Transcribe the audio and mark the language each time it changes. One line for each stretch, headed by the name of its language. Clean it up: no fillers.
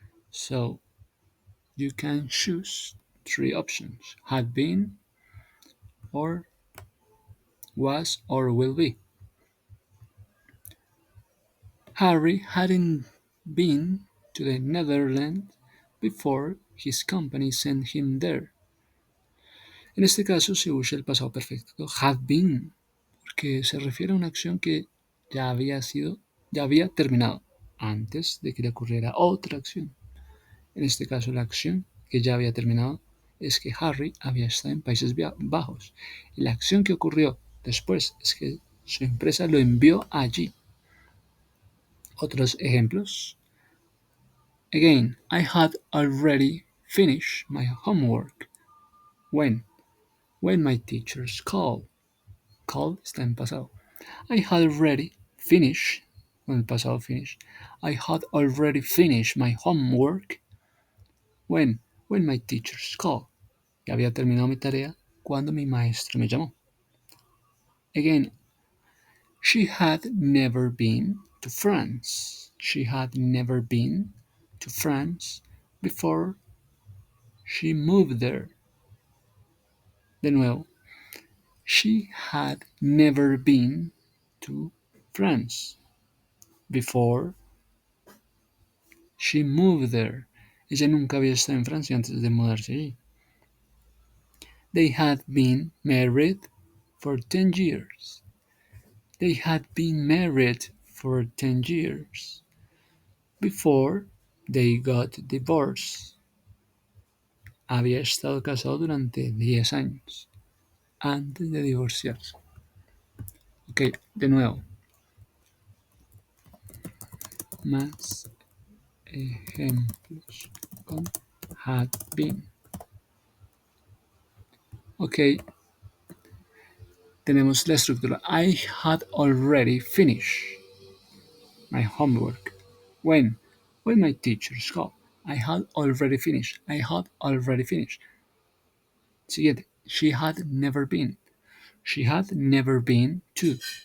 English: So you can choose three options: had been, or was, or will be. Harry hadn't been to the Netherlands before his company sent him there.
Spanish: En este caso se usa el pasado perfecto
English: had been,
Spanish: porque se refiere a una acción que ya había terminado antes de que le ocurriera otra acción. En este caso, la acción que ya había terminado es que Harry había estado en Países Bajos. Y la acción que ocurrió después es que su empresa lo envió allí. Otros ejemplos.
English: Again, I had already finished my homework when my teachers called.
Spanish: Called está en pasado.
English: I had already finished,
Spanish: con el pasado finish.
English: I had already finished my homework when my teachers called.
Spanish: Ya había terminado mi tarea cuando mi maestro me llamó.
English: Again, she had never been to France. She had never been to France before she moved there.
Spanish: De nuevo,
English: she had never been to France before she moved there.
Spanish: Ella nunca había estado en Francia antes de mudarse allí.
English: They had been married for 10 years. They had been married for 10 years before they got divorced.
Spanish: Había estado casado durante 10 años antes de divorciarse. Ok, de nuevo. Más ejemplos con
English: had been.
Spanish: Ok, tenemos la estructura.
English: I had already finished my homework when my teachers called. I had already finished. I had already finished.
Spanish: Siguiente.
English: She had never been. She had never been to.